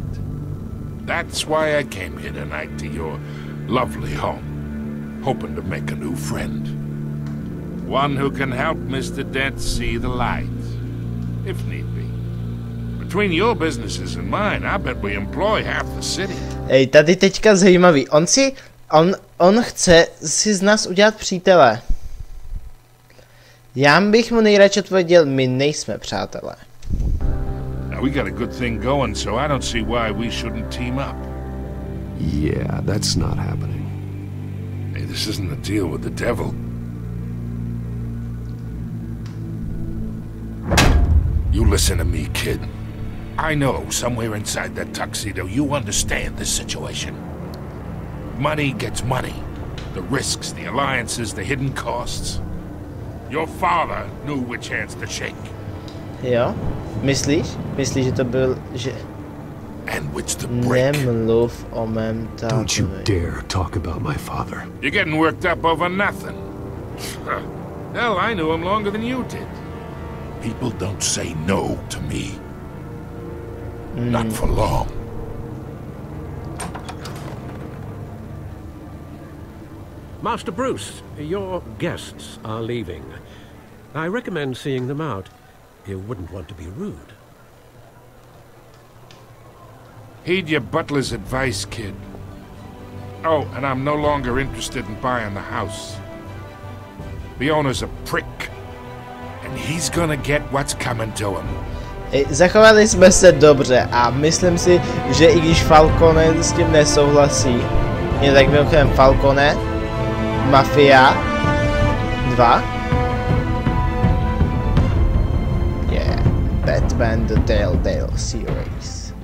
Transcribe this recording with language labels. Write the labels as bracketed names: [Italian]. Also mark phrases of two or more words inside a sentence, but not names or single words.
[English] That's why I came here tonight to your lovely home, hoping to make a new friend. One who can help Mr. Dent see the light, if need be. Between your businesses and mine, I bet we employ half the city. [Czech] Ej, tady teďka zajímavý. On chce si z nás udělat přítele. Já bych mu nejradši odpověděl, my nejsme přátelé. [English] Now we got a good thing going, so I don't see why we shouldn't team up. Yeah, that's not happening. Hey, this isn't a deal with the devil. You listen to me, kid. I know somewhere inside that tuxedo you understand this situation. Money gets money. The risks, the alliances, the hidden costs. Your father knew which hands to shake. [Czech] Jo? Myslíš? Myslíš, že to byl, že... [English] And which to break. [Czech] Nemluv o mém tátovi. [English] Don't you dare talk about my father. You're getting worked up over nothing. Hell, I knew him longer than you did. People don't say no to me. Not for long. Master Bruce, your guests are leaving. I recommend seeing them out. You wouldn't want to be rude. Heed your butler's advice, kid. Oh, and I'm no longer interested in buying the house. The owner's a prick, and he's gonna get what's coming to him. [Czech] Zachovali jsme se dobře a myslím si, že i když Falcone s tím nesouhlasí, je tak mimochodem Falcone, Mafia 2, yeah, Batman the Telltale series.